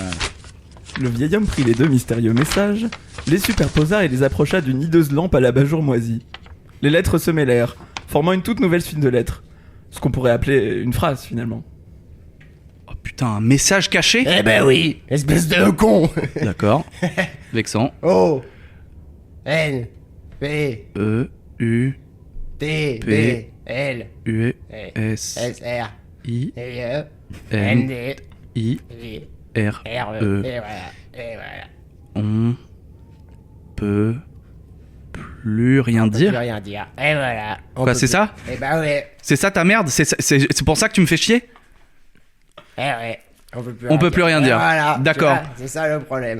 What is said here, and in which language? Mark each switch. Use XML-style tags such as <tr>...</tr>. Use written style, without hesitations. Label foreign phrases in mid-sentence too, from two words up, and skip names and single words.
<fr>Le vieil homme prit les 2 mystérieux messages, les superposa et les approcha d'une hideuse lampe à l'abat-jour moisie. Les lettres se mêlèrent, formant une toute nouvelle suite de lettres. Ce qu'on pourrait appeler une phrase, finalement. Oh putain, un message caché? Eh ben oui, espèce de con. D'accord. Vexant. O N P E, U, T P, B L U, S, S R I, E N N, D I, J R, R E. E. Et voilà. On peut plus rien On peut dire? plus rien dire. Et voilà. Quoi, c'est ça? Eh ben ouais. C'est ça ta merde? C'est pour ça que tu me fais chier? Eh ouais. On peut plus rien dire. Voilà. D'accord. Tu vois, c'est ça le problème.</fr>